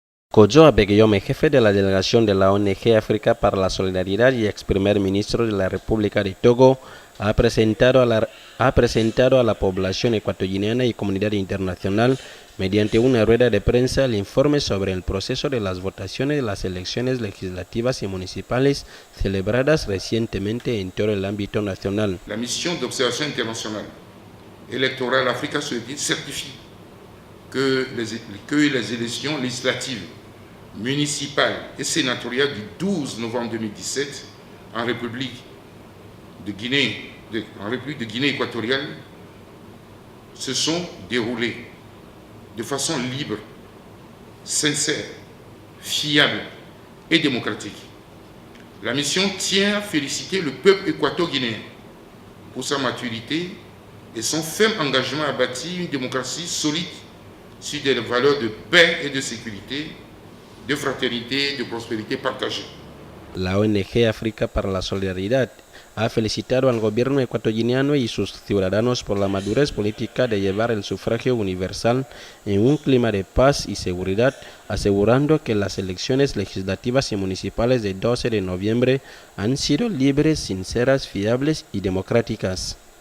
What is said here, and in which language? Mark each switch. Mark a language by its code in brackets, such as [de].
[es] Kojo Abeyome, jefe de la delegación de la ONG África para la Solidaridad y ex primer ministro de la República de Togo, ha presentado a la población ecuatoguineana y comunidad internacional mediante una rueda de prensa el informe sobre el proceso de las votaciones de las elecciones legislativas y municipales celebradas recientemente en todo el ámbito nacional. La misión de observación internacional [fr] électorale Africa certifie que les élections législatives, municipales et sénatoriales du 12 novembre 2017 en République de Guinée équatoriale se sont déroulées de façon libre, sincère, fiable et démocratique. La mission tient à féliciter le peuple équato-guinéen pour sa maturité et son ferme engagement à bâtir une démocratie solide sur des valeurs de paix et de sécurité, de fraternité et de prospérité partagée. [es] La ONG África para la Solidaridad ha felicitado al gobierno ecuatoguineano y sus ciudadanos por la madurez política de llevar el sufragio universal en un clima de paz y seguridad, asegurando que las elecciones legislativas y municipales del 12 de noviembre han sido libres, sinceras, fiables y democráticas.